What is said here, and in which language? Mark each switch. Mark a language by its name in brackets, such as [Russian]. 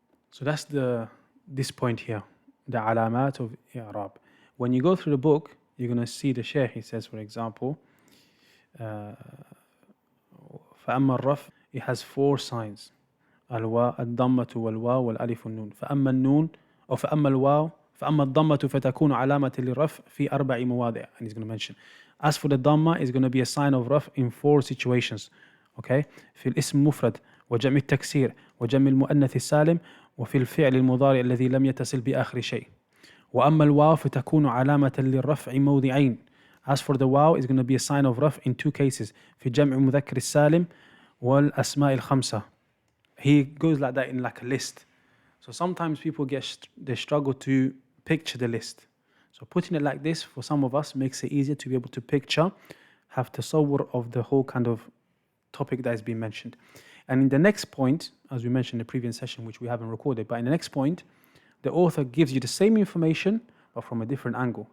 [English] So that's this point here, the alamat of i'rab. When you go through the book, you're going to see the shaykh, he says, for example, [Arabic] فأما الرفع, [English] it has 4 signs. [Arabic] الواو الضمة والواو والألف والنون. فأما النون أو فأما الواو فأما الضمة فتكون علامة للرفع في 4 مواضع. [English] And he's going to mention. As for the dhamma, it's going to be a sign of raf in 4 situations. Okay? [Arabic] في الاسم مفرد وجمع التكسير وجمع المؤنث السالم وفي الفعل المضارع الذي لم يتصل بآخر شيء. وأما الواو فتكون علامة للرفع موضعين. [English] As for the واو, it's going to be a sign of raf in two cases. [Arabic] في جمع مذكر السالم والأسماء الخمسة. [English] He goes like that in like a list. So sometimes people they struggle to picture the list. So putting it like this for some of us makes it easier to be able to picture, have tasawwur of the whole kind of topic that is being mentioned. And in the next point, as we mentioned in the previous session, which we haven't recorded, but in the next point, the author gives you the same information, but from a different angle.